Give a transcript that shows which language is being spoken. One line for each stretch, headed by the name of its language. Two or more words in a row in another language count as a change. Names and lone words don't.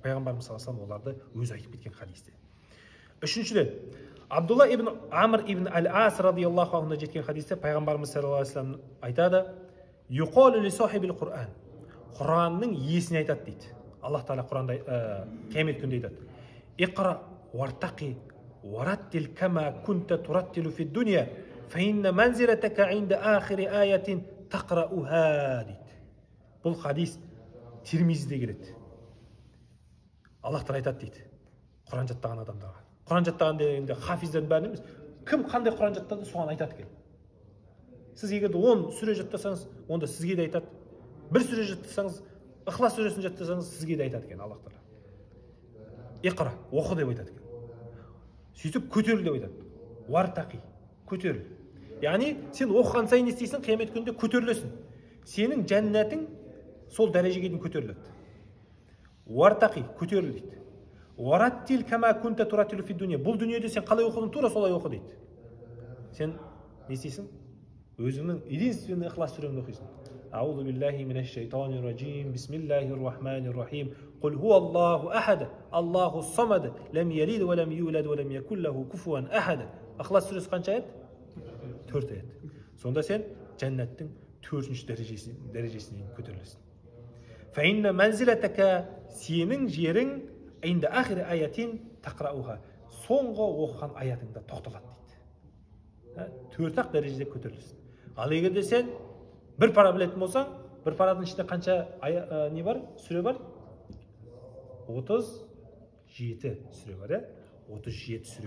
Kazakh: Пайғамбарымыз
Arabic: صلى الله عليه وسلم
Kazakh: оларды өзі айтып кеткен хадисте. Үшіншіден, Абдулла ибн Амр ибн Ал-Ас
Arabic: رضي الله عنه
Kazakh: жеткен хадисте пайғамбарымыз
Arabic: صلى الله عليه وسلم
Kazakh: айтады:
Arabic: "يقال لصاحب القرآن."
Kazakh: Құранның иесіне айтады дейді. Аллах Тағала Құранда қиямет күнінде айтады:
Arabic: "اقرأ وارتق ورتل كما كنت ترتل في الدنيا، فإن منزلتك عند آخر آية تقرؤها" дейді.
Kazakh: Бұл хадис Тирмизиде келеді. Аллах Тағала айтады дейді: Құран жаттаған адамдарға. Құран жаттаған дегенде хафиздердің бәрін емес. Кім қандай Құран жаттады, соған айтады екен. Сіз егер 10 сүре жаттасаңыз, онда сізге де айтады. Бір сүре жаттасаңыз, Ихлас сүресін жаттасаңыз, сізге де айтады екен Аллах Тағала. Иқра, оқы деп айтады екен. Сөйтіп көтеріл деп айтады. Вартақи, көтеріл. Яғни сен оқыған сайын не істейсің, қиямет күнінде көтерілесің. Сенің жәннатың сол дәрежеге дейін көтеріледі. Вартақи, көтеріл дейді.
Arabic: ورتل كما كنت ترتل في الدنيا.
Kazakh: Бұл дүниеде сен қалай оқыдың, тура солай оқы дейді. Сен не істейсің? Өзіңнің единственный Ихлас сүреңді оқисың.
Arabic: أعوذ بالله من الشيطان الرجيم. بسم الله الرحمن الرحيم. قل هو الله أحد. الله الصمد. لم يلد ولم يولد ولم يكن له كفوا أحد.
Kazakh: Ихлас сүресі қанша аят? 4 аят. Сонда сен жәннаттың 4-ші дәрежесіне көтерілесің.
Arabic: فإن منزلتك,
Kazakh: сенің жерің
Arabic: عند آخر آية تقرؤها,
Kazakh: соңғы оқыған аятыңда тоқталады дейді. 4-ақ дәрежеде көтерілесің. Ал егер де сен бір пара білетін болсаң, бір параның ішінде қанша не бар? Сүре бар? 37 сүре бар, 37 сүре.